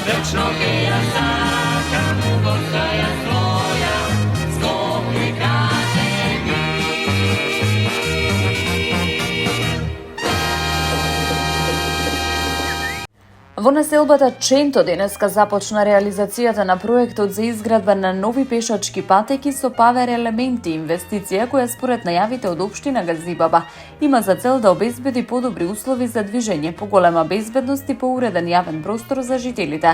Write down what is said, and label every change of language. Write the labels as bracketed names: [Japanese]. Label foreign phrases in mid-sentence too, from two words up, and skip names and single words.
[Macedonian] Tačno ke ja sakam, kosa ja svoja, skopi kaže mi. Во населбата Ченто денеска започна реализацијата на проектот за изградба на нови пешачки патеки со павер елементи, инвестиција која според најавите од општина Газибаба има за цел да обезбеди подобри услови за движење, поголема безбедност и поуреден јавен простор за жителите.